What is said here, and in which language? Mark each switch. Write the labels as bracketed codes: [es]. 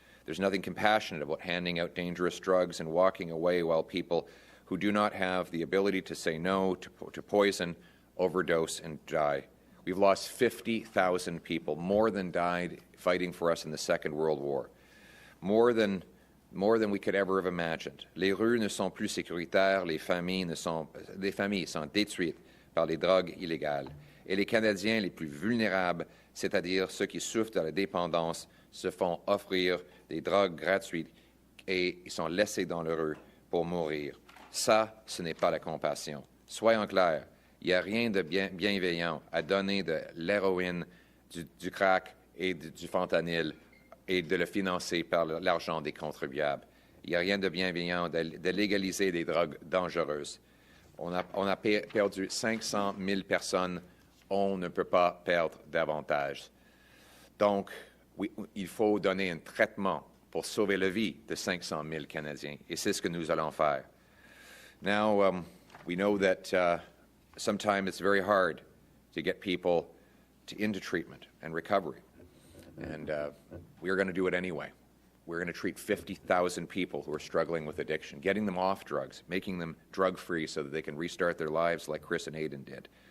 [en] There's nothing compassionate about handing out dangerous drugs and walking away while people who do not have the ability to say no to poison overdose and die. We've lost 50,000 people, more than died fighting for us in the Second World War, more than we could ever have imagined. [fr] Les rues ne sont plus sécuritaires, les familles sont détruites par les drogues illégales. Et les Canadiens les plus vulnérables, c'est-à-dire ceux qui souffrent de la dépendance, se font offrir des drogues gratuites et ils sont laissés dans la rue pour mourir. Ça, ce n'est pas la compassion. Soyons clairs, Il n'y a rien de bienveillant à donner de l'héroïne, du crack et du fentanyl et de le financer par l'argent des contribuables. Il n'y a rien de bienveillant de légaliser des drogues dangereuses. On a perdu 500 000 personnes. On ne peut pas perdre davantage. Donc, il faut donner un traitement pour sauver la vie de 500 000 Canadiens. Et c'est ce que nous allons faire. [en] Now, we know that sometimes it's very hard to get people into treatment and recovery. And we're going to do it anyway. We're going to treat 50,000 people who are struggling with addiction, getting them off drugs, making them drug-free so that they can restart their lives like Chris and Aidan did.